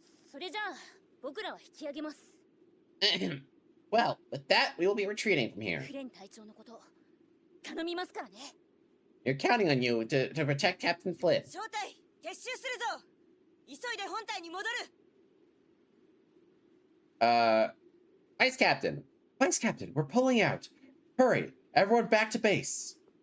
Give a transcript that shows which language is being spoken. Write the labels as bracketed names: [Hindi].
[Japanese] それじゃあ僕らは引き上げます [English] Well, with that, we will be retreating from here. [Japanese] フレン隊長のこと頼みますからね [English] You're counting on you to protect Captain Flynn. [Japanese] 正体撤収するぞ急いで本隊に戻る [English] Vice Captain, we're pulling out. Hurry, everyone back to base.